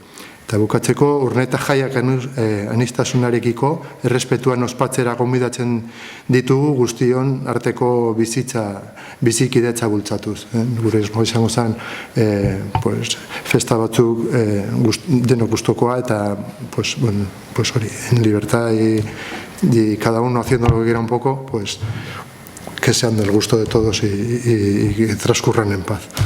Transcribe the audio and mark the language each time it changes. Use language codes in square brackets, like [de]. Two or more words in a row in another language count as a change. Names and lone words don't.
[eu] Eta bukatzeko, Urnieta jaiak aniztasunarekiko errespetuan ospatzera gonbidatzen ditugu guztion arteko bizikidetza bultzatuz. Gure izango zen festa batzuk denok gustokoa eta hori, [es] en libertad y cada uno haciendo lo que quiera un poco, que sean del gusto de todos y que transcurran en paz.